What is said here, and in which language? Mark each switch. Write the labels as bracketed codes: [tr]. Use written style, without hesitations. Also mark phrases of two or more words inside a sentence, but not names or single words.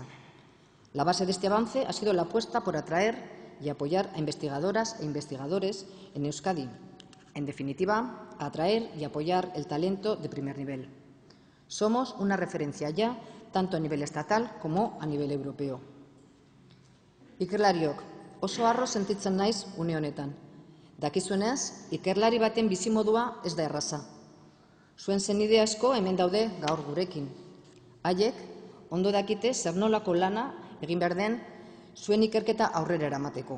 [es] La base de este avance ha sido la apuesta por atraer y apoyar a investigadoras e investigadores en Euskadi. En definitiva, atraer y apoyar el talento de primer nivel. Somos una referencia ya, tanto a nivel estatal como a nivel europeo. [eu] Ikerlariok, oso harro sentitzen naiz une honetan. Dakizuenez, ikerlari baten bizimodua ez da erraza. Zuen senide asko hemen daude gaur gurekin. Haiek, ondo dakite zer nolako lana egin behar den zuen ikerketa aurrera eramateko.